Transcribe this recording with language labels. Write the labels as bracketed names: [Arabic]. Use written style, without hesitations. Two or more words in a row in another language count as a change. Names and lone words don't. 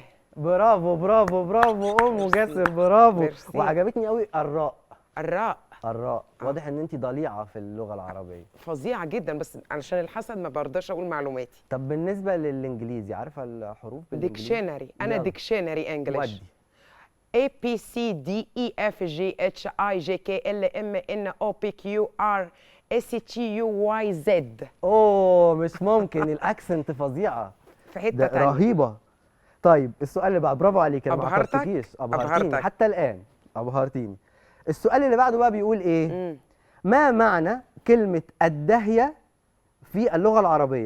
[Arabic] برافو برافو برافو ام جاسر، برافو. ميرسي. وعجبتني قوي الراء. الراء. الراء واضح ان انت ضليعه في اللغه العربيه. فظيعه جدا، بس علشان الحسد ما برضاش اقول معلوماتي. طب بالنسبه للانجليزي عارفه الحروف بالانجليزي؟ ديكشنري، انا يلا. [English] dictionary English. [Arabic] ودي. [English] A B C D E F G H I J K L M N O P Q R S T U Y Z. [Arabic] اوه مش ممكن، الاكسنت فظيعه. في حته ده تانية. رهيبه. طيب السؤال اللي بعد، برافو عليك، انا ما أبهرتك؟ عكرتكيش. ابهرتيني أبهرتك. حتى الان، ابهرتيني. السؤال اللي بعده بقى بيقول ايه؟ ما معنى كلمه الدهيه في اللغه العربيه؟